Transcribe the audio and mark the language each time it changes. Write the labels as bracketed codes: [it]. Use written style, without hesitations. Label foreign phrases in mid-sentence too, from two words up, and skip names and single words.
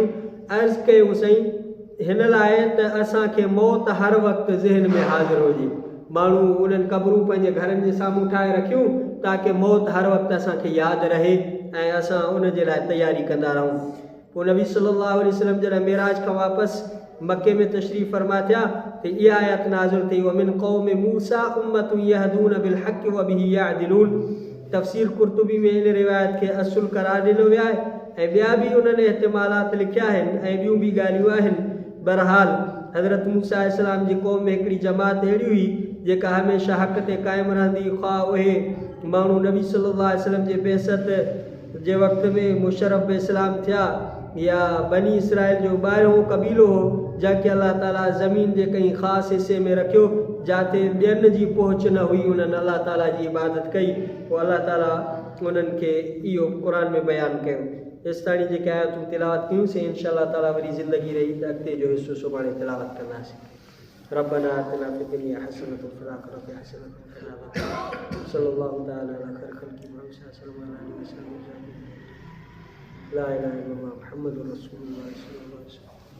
[sd] अर्ज़ु कयो साईं हिन लाइ त असांखे मौत हर वक़्तु ज़हन में हाज़िर हुजे। माण्हू उन्हनि क़बरूं पंहिंजे घरनि जे साम्हूं ठाहे रखियूं ताकी मौत हर वक़्तु असांखे यादि रहे ऐं असां उन जे लाइ तयारी कंदा रहूं। पोइ नबी [ar] صلى الله عليه وسلم [sd] जॾहिं मेराज खां वापसि मके में तशरीफ़ फरमा थिया त इहा आयत नाज़िल थी [ar] ومن قوم موسى أمة يهدون بالحق وبه يعدلون. [sd] तफ़सीर कुर्तुबी में इन रिवायत खे असुल करार ॾिनो वियो आहे ऐं ॿिया बि उन्हनि इहतिमालात लिखिया आहिनि ऐं ॿियूं बि ॻाल्हियूं आहिनि। बहरहाल हज़रत मूसा इस्लाम जी क़ौम में हिकिड़ी जमात अहिड़ी हुई जेका हमेशह हक़ ते क़ाइमु रहंदी, ख़्वाह उहे माण्हू नबी [ar] صلى الله عليه وسلم [sd] जे बेसत जे वक़्त में मुशर्रफ इस्लाम थिया या बनी इसराइल जो ॿाहिरों कबीलो हो जंहिंखे अल्लाह ताला ज़मीन जे कंहिं ख़ासि हिसे में रखियो जिते ॿियनि जी पहुच न हुई, उन्हनि अल्लाह ताला जी इबादत कई। पोइ अल्लाह ताला उन्हनि खे इहो क़ुर में बयानु कयो। हेसि ताणी जेके आयतूं तिलावत कयूंसीं इंशाअल्लाह ताला वरी ज़िंदगी रही त अॻिते जो हिसो सुभाणे तिलावत कंदासीं। [ar] ربنا آتنا في الدنيا حسنة وفي الآخرة حسنة وقنا عذاب النار. صلى الله تعالى على خير خلق محمد صلى الله عليه وسلم. لا إله إلا الله محمد رسول الله صلى الله عليه وسلم.